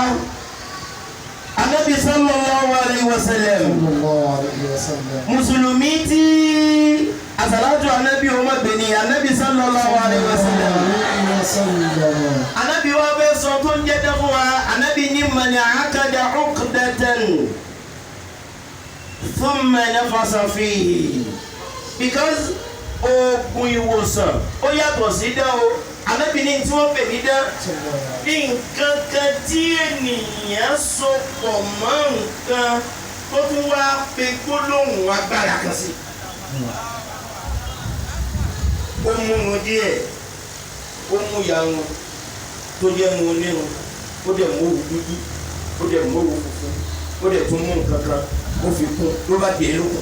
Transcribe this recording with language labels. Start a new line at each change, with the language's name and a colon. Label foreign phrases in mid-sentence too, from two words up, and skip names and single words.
Arabic: Ànábì صلى الله عليه وسلم.
Yoruba: Mùsùlùmí tí àsàlátù ànábì ọmọ bẹ̀ni ànábì
Arabic: صلى الله عليه وسلم.
Yoruba: Ànábì wa bẹ́ sọ tó ń jẹ́ dẹ́kun wa, ànábì ní
Arabic: من عقد عقدة ثم نفث فيه.
Yoruba: Because oògùn ìwòsàn ó yàtọ̀ sí dán o. Ànábì ní tí wọ́n pè ní dán ní nǹkan kan tí ènìyàn so pọ̀ mọ́ nǹkan tó tún wá pe gbólóhùn agbára kan sí. Ó mú un díẹ̀, ó mú ìyàwó tó jẹ́ mu onírun, ó dẹ̀ mú òwú dúdú, ó dẹ̀ mú òwú funfun, ó dẹ̀ tún mú nǹkan kan, ó fi kún, ló bá dé lókun.